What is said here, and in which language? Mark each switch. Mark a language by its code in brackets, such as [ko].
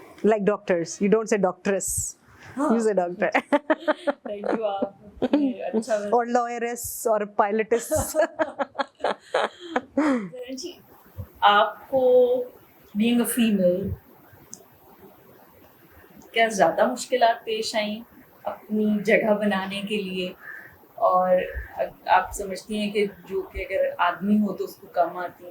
[en] Like doctors, you don't say doctress. You say doctor. Thank you [hi] आपने अच्छा [en] Or lawyeress or pilotess. [hi] जी आपको [en] being a female [hi] क्या ज़्यादा मुश्किलात पेश आई अपनी जगह बनाने के लिए, और आप समझती हैं कि जो कि अगर आदमी हो तो उसको कम आती है?